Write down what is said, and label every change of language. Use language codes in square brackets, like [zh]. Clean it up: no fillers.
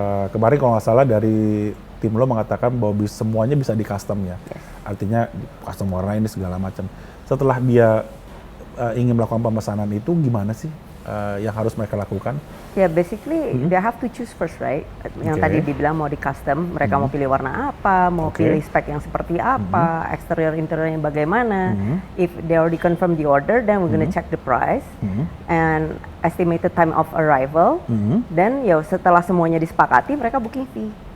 [id] Kemarin kalau nggak salah dari tim lo mengatakan bahwa semuanya bisa di custom ya, artinya custom warna ini segala macam. Setelah dia ingin melakukan pemesanan itu gimana sih yang harus mereka lakukan? [en] Ya basically they have to choose first, right? [id] Yang Oke. tadi dibilang mau di custom, mereka mau pilih warna apa, mau Oke. pilih spek yang seperti apa, eksterior interiornya bagaimana. [en] If they already confirm the order, then we're gonna check the price and estimated time of arrival. [id] Then ya setelah semuanya disepakati, mereka booking fee.